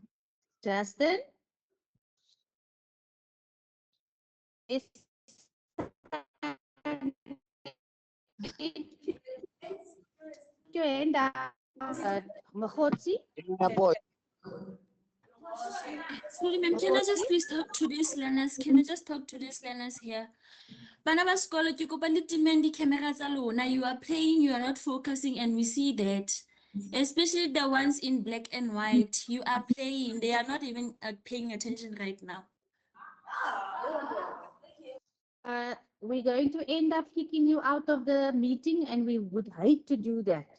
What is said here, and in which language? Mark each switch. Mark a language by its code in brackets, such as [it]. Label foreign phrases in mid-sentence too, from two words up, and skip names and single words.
[en] Justin? Miss your hand up. Mahotsi? Yeah, boy. Sorry, ma'am, can I just please talk to these learners? Can I just talk to these learners here? [st] Bana ba sekolo, ke kopa le timeng di-camera tsa lona. [en] You are playing, you are not focusing, and we see that. Especially the ones in black and white. You are playing. They are not even paying attention right now. We're going to end up kicking you out of the meeting, and we would hate to do that.